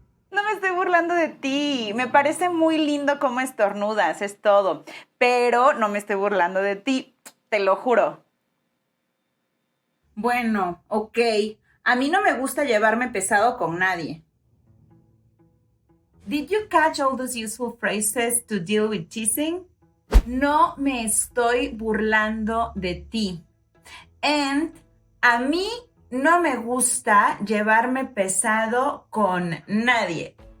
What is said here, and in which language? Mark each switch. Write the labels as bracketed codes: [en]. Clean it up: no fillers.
[es] No me estoy burlando de ti. Me parece muy lindo cómo estornudas, es todo. Pero no me estoy burlando de ti, te lo juro. Bueno, ok. A mí no me gusta llevarme pesado con nadie. [en] Did you catch all those useful phrases to deal with teasing? [es] No me estoy burlando de ti. And a mí no me gusta llevarme pesado con nadie.